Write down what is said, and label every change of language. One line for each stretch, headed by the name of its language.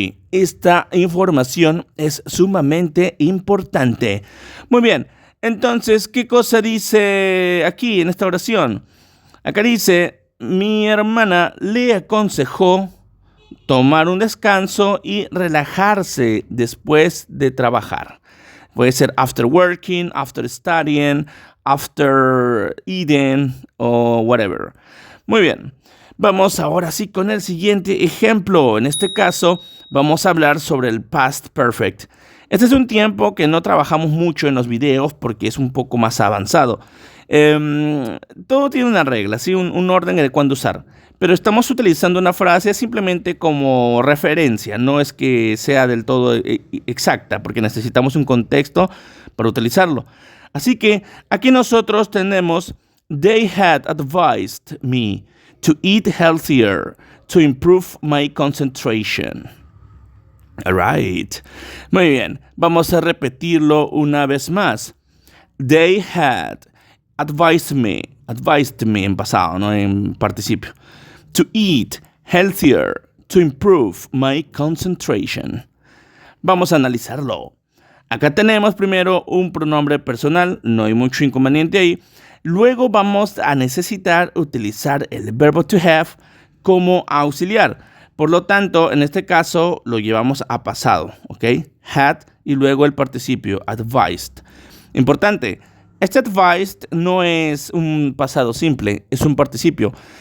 Spanish: Esta información es sumamente importante. Muy bien, entonces, ¿qué cosa dice aquí en esta oración? Acá dice, mi hermana le aconsejó tomar un descanso y relajarse después de trabajar. Puede ser
English: after working, after studying, after eating o whatever.
Spanish: Muy bien. Vamos ahora sí con el siguiente ejemplo. En este caso, vamos a hablar sobre el past perfect. Este es un tiempo que no trabajamos mucho en los videos porque es un poco más avanzado. Todo tiene una regla, ¿sí? un orden de cuándo usar. Pero estamos utilizando una frase simplemente como referencia. No es que sea del todo exacta, porque necesitamos un contexto para utilizarlo. Así que aquí nosotros tenemos,
English: they had advised me to eat healthier to improve my concentration. All right.
Spanish: Muy bien. Vamos a repetirlo una vez más.
English: They had advised me
Spanish: en pasado, no en participio.
English: To eat healthier to improve my concentration.
Spanish: Vamos a analizarlo. Acá tenemos primero un pronombre personal, no hay mucho inconveniente ahí. Luego vamos a necesitar utilizar el verbo to have como auxiliar. Por lo tanto, en este caso lo llevamos a pasado, ¿ok? Had y luego el participio, advised. Importante, este advised no es un pasado simple, es un participio.